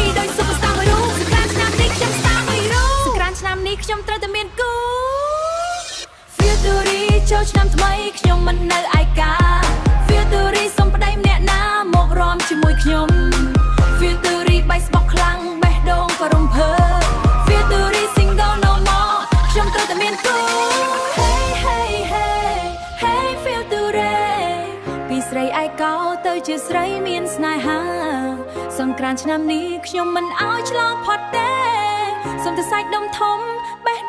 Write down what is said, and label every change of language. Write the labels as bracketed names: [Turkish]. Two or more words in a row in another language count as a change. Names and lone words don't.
[Khmer] ដោយ superstar មួយរូបសង្គ្រាមឆ្នាំនេះខ្ញុំ star មួយរូបសង្គ្រាមឆ្នាំនេះខ្ញុំត្រូវតែមានគូ feel ទូរីចូលឆ្នាំថ្មីខ្ញុំមិននៅឯកា feel ទូរីសុំប្តីម្នាក់ណាមករំជាមួយខ្ញុំ feel ទូរីបៃស្បោកខ្លាំងបេះដូងក៏រំភើ feel ទូរី [English] single no more [Khmer] ខ្ញុំត្រូវតែមានគូ [English] hey hey hey hey [Khmer] feel ទូរីពីស្រីឯកោទៅជាស្រីមានស្នេហាសង្គ្រាមឆ្នាំនេះខ្ញុំមិនឲ្យឆ្លងផុតទេសុំតែសាច់ដុំធំ